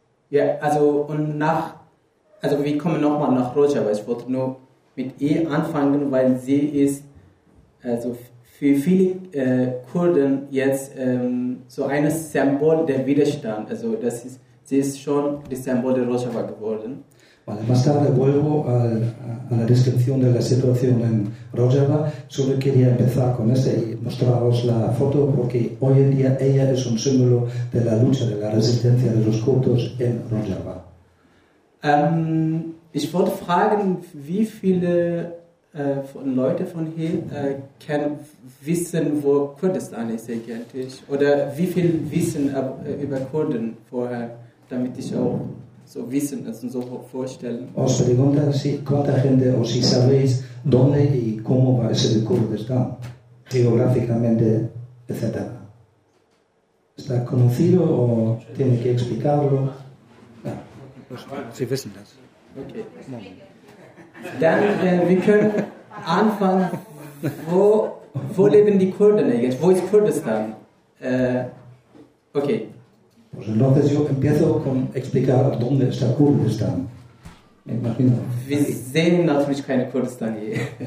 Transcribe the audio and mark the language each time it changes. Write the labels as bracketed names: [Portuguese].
[German] Ja, also und nach, also wir kommen nochmal nach Rojava, ich wollte nur mit ihr anfangen, weil sie ist also für viele Kurden jetzt so ein Symbol der Widerstand, also das ist, sie ist schon das Symbol der Rojava geworden. [Spanish] Vale, más tarde vuelvo a la descripción de la situación en Rojava, solo quería empezar con esta y mostraros la foto porque hoy en día ella es un símbolo de la lucha, de la resistencia de los kurdos en Rojava. [German] Ich wollte fragen, wie viele von Leute von hier wissen, wo Kurdistan ist eigentlich, oder wie viel wissen über Kurden vorher, damit ich auch so wissen, also so vorstellen. [Spanish] Os pregunta si cuánta gente o si sabéis dónde y cómo va a ser el Kurdistán geográficamente, etc. ¿Está conocido o tiene que explicarlo? [German] Sí, wissen das. Okay. Dann, wir können anfangen, wo leben die Kurden eigentlich? Wo ist Kurdistán? Okay. [Spanish] Pues entonces yo empiezo con explicar dónde está Kurdistán. Me imagino. [German] Wir sehen natürlich keine Kurdistán hier.